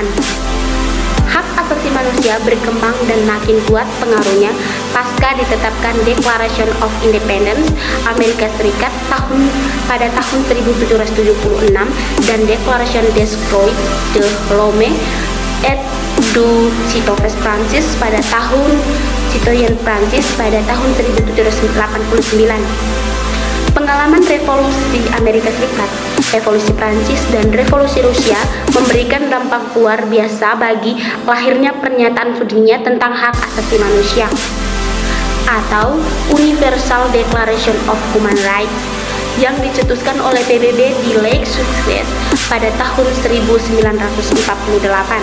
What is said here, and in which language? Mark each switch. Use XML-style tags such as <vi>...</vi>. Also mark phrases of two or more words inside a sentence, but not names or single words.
<id>Hak asasi manusia berkembang dan makin kuat pengaruhnya pasca ditetapkan Declaration of Independence Amerika Serikat pada tahun 1776 dan Declaration des Droits de l'Homme et du Citoyen Prancis pada tahun 1789. Pengalaman revolusi Amerika Serikat, revolusi Prancis, dan revolusi Rusia memberikan dampak luar biasa bagi lahirnya pernyataan sedunia tentang hak asasi manusia atau Universal Declaration of Human Rights yang dicetuskan oleh PBB di Lake Success pada tahun 1948.</id>